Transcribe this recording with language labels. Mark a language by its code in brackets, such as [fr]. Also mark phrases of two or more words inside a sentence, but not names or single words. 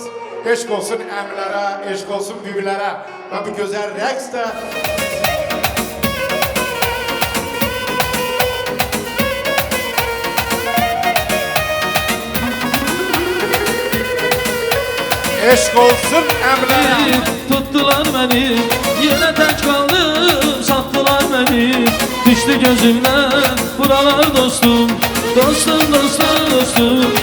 [az] Eşq olsun əmlərə, eşq olsun bibilərə və bu gözəl rəqs də eşq olsun əmlərə. [tr] Tuttular beni, yine tek kaldım, sattılar beni. Düştü gözümden buralar dostum, dostum, dostum, dostum.